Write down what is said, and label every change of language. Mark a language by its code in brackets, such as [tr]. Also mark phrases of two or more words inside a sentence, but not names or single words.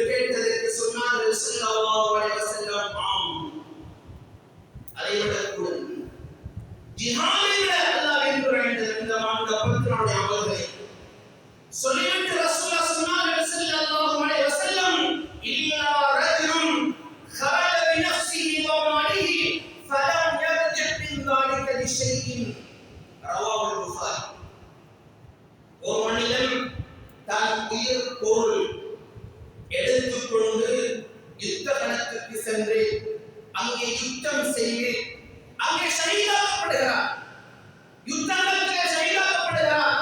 [ta] கேட்டதற்கு சொன்னார்கள் [ar] صلى الله عليه وسلم, [ta] ஆம், அதை விட கூட ஜிஹாதை விட அல்லாஹ் விரும்புகிற இந்த 10 நாளுடைய அமல்களை சொல்லிவிட்டு ரசூலுல்லாஹ் சொன்னார்கள் [ar] صلى الله عليه وسلم, إلا رجل خرج بنفسه وماله فلم يرجع من ذلك بشيء رواه البخاري. [ta] ஒரு மனிதன் தன் உயிர் பொருள் எடுத்துக்கொண்டு யுத்த களத்துக்கு சென்று அங்கே யுத்தம் செய்து அங்கே ஷஹீதாக்கப்படுகிறார். யுத்தத்திலே ஷஹீதாக்கப்படுகிறார்.